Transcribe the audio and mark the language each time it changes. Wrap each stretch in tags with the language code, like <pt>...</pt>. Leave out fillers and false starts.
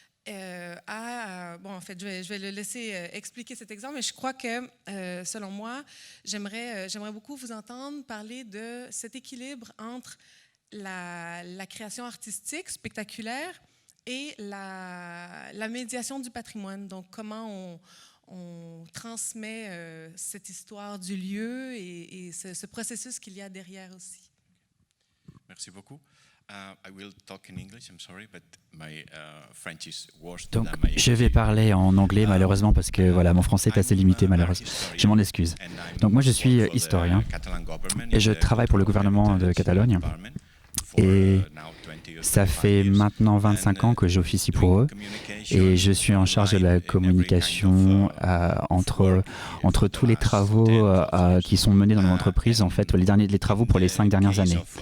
<fr>En fait, je vais le laisser expliquer cet exemple, mais je crois que, selon moi, j'aimerais beaucoup vous entendre parler de cet équilibre entre la création artistique spectaculaire et la médiation du patrimoine. Donc, comment on transmet cette histoire du lieu et ce processus qu'il y a derrière aussi. Merci beaucoup.</fr> <en>I will talk in English, I'm sorry, but my French is worse</en> <fr>Donc,</fr> <en>than my</en> <fr>je vais parler en anglais, malheureusement, parce que voilà, mon français est assez limité, malheureusement. Je m'en excuse. Donc, moi, je suis historien et je travaille pour le gouvernement de Catalogne. Et ça fait maintenant 25 ans que j'officie pour eux et je suis en charge de la communication entre tous les travaux qui sont menés dans l'entreprise, en fait, les travaux pour les 5 dernières années.</fr>